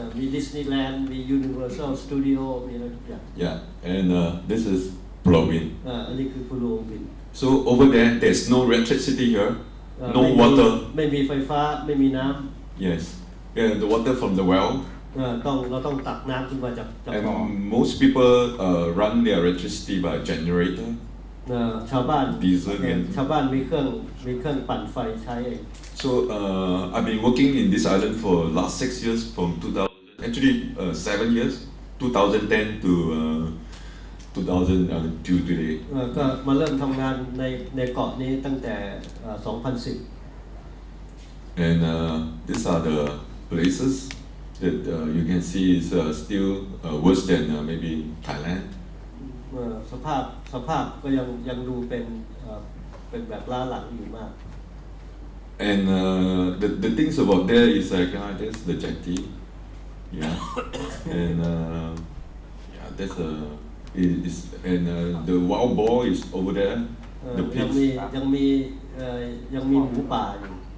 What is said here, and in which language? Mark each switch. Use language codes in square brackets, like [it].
[th] มีดิสนีย์แลนด์มี Universal Studio มีอะไรทุกอย่าง [en] Yeah. And this is Pulau Ubin. [th] อันนี้คือปูโลบิน [en] So over there, there's no electricity here, no water. [th] ไม่มีไฟฟ้าไม่มีน้ำ [en] Yes. Yeah, the water from the well. [th] เราต้องตักน้ำขึ้นมาจากบ่อ [en] And most people run their electricity by generator. [th] ชาวบ้าน [en] Diesel and [th] ชาวบ้านมีเครื่องปั่นไฟใช้เอง [en] so I've been working in this island for last 6 years from 2000 actually 7 years 2010 to 2000 to today. [th] ก็มาเริ่มทำงานในเกาะนี้ตั้งแต่ 2010 [en] And these are the places that you can see is still worse than maybe Thailand. [th] สภาพก็ยังดูเป็นแบบล้าหลังอยู่มาก [en] And the things about there is like there's the jetty, yeah, and yeah, there's is and the wild boar is over there. The [th] ยัง [en] pigs. [th] มีหมูป่าอยู่